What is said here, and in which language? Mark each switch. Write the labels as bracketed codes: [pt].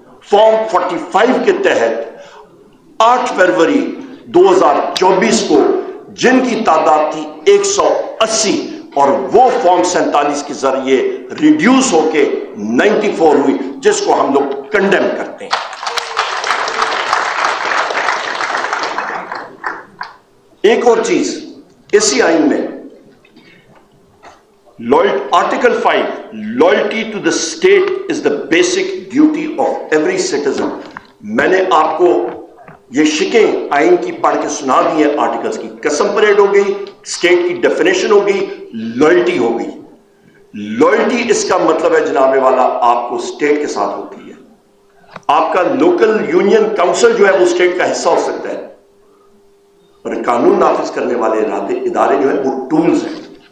[ur] Form 45 کے تحت 8 فروری 2024 کو, جن کی تعداد تھی 180, اور وہ فارم 47 کے ذریعے ریڈیوس ہو کے 94 ہوئی, جس کو ہم لوگ کنڈیم کرتے ہیں. ایک اور چیز اسی آئین میں, [en] Article 5, loyalty to the state is the basic duty of every citizen. [ur] میں نے آپ کو یہ شکیں آئین کی پڑھ کے سنا دی ہیں آرٹیکلز کی. قسم پریڈ ہو گئی, اسٹیٹ کی ڈیفینیشن ہو گئی, لائلٹی ہو گئی. لائلٹی اس کا مطلب ہے جناب والا, آپ کو اسٹیٹ کے ساتھ ہوتی ہے. آپ کا لوکل یونین کاؤنسل جو ہے وہ اسٹیٹ کا حصہ ہو سکتا ہے, اور قانون نافذ کرنے والے ادارے جو ہیں وہ ٹولز ہیں.